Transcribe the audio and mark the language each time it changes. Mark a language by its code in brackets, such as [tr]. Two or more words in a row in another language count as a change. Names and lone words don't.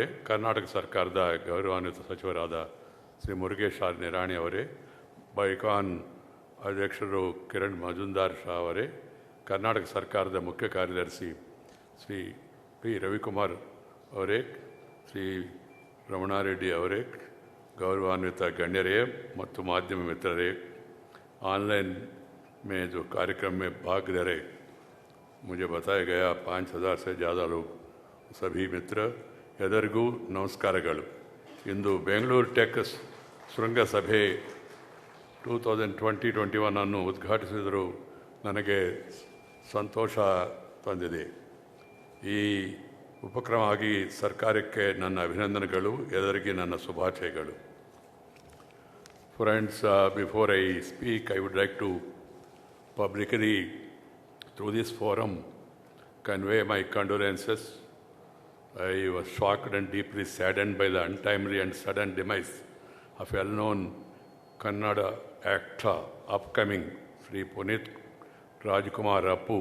[kn] ಕರ್ನಾಟಕ ಸರ್ಕಾರದ ಗೌರವಾನ್ವಿತ ಸಚಿವರಾದ ಶ್ರೀ ಮುರುಗೇಶ್ ಆರ್ ನಿರಾಣಿ ಅವರೇ, ಬೈಕಾನ್ ಅಧ್ಯಕ್ಷರು ಕಿರಣ್ ಮಜುಂದಾರ್ ಶಾ ಅವರೇ, ಕರ್ನಾಟಕ ಸರ್ಕಾರದ ಮುಖ್ಯ ಕಾರ್ಯದರ್ಶಿ ಶ್ರೀ ಪಿ ರವಿಕುಮಾರ್ ಅವರೇ, ಶ್ರೀ ರಮಣಾರೆಡ್ಡಿ ಅವರೇ, [hi] गौरवान्वित गण्यरे ಮತ್ತು माध्यम मित्ररे, ऑनलाइन में जो कार्यक्रम में भाग ले रहे, मुझे बताया गया 5000 से ज़्यादा लोग, सभी मित्र [kn] ಎಲ್ಲರಿಗೂ ನಮಸ್ಕಾರಗಳು. ಇಂದು ಬೆಂಗಳೂರು ಟೆಕ್ ಶೃಂಗಸಭೆ 2020-21 ಅನ್ನು ಉದ್ಘಾಟಿಸಿದರು ನನಗೆ ಸಂತೋಷ ತಂದಿದೆ. ಈ ಉಪಕ್ರಮವಾಗಿ ಸರ್ಕಾರಕ್ಕೆ ನನ್ನ ಅಭಿನಂದನೆಗಳು, ಎಲ್ಲರಿಗೆ ನನ್ನ ಶುಭಾಶಯಗಳು. [en] Friends, before I speak, I would like to publicly, through this forum, convey my condolences. I was shocked and deeply saddened by the untimely and sudden demise of well-known Kannada actor, upcoming Sri Punit Rajkumar Appu.